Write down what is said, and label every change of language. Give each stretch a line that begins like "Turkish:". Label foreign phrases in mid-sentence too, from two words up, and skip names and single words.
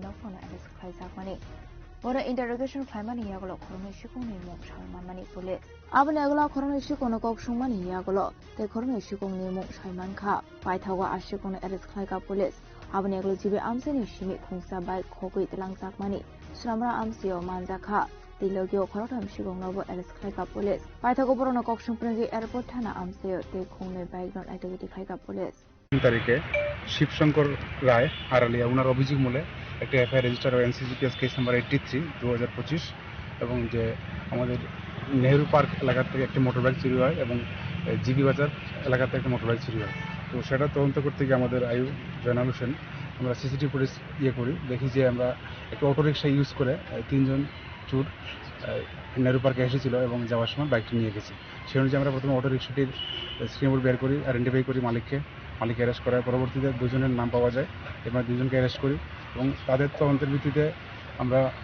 Kok Borok: nokphangni arrest khlaijakmani Ora interrogation khlaimani yaglo khoroni shikungni mung shalmanmani police abani aglo khoroni shikungno kok shungmani yaglo te khoroni shikungni mung shalmankha paithago ashikungni arrest khlaika police abani aglo jibe amsani shimi khungsa bai khogoi telangjakmani sramra amsio manjakha tilogyo khorotam shikungnobo arrest khlaika police paithago borono kok shungprengi airport thana amsio te khungnoi bike non aitogiti khlaika police
Bangla: তারিখে শিবশঙ্কর রায় আড়ালিয়া ওনার অভিযোগ মূলে একটা
English: FIR register
Bangla: হয়
English: NCCPS case number
Bangla: 83 2025 এবং যে আমাদের নেহেরু পার্ক এলাকা থেকে একটি মোটরবাইক চুরি হয় এবং জিবি বাজার এলাকা থেকে একটা মোটরবাইক চুরি হয় তো সেটা তদন্ত করতে গিয়ে আমাদের আয়ু জয়নাল হোসেন আমরা
English: CCTV footage
Bangla: করি দেখি যে আমরা একটা অটোরিকশা ইউজ করে তিনজন চোর নেহেরু পার্কে এসেছিল এবং যাওয়ার সময় বাইকটি নিয়ে গেছে সেই অনুযায়ী আমরা প্রথমে অটোরিকশাটির স্ক্রিন বের করি আইডেন্টিফাই করি মালিক অ্যারেস্ট করার পরবর্তীতে দুজনের নাম পাওয়া যায় এবং দুজনকে অ্যারেস্ট করি এবং তাদের তদন্তের ভিত্তিতে আমরা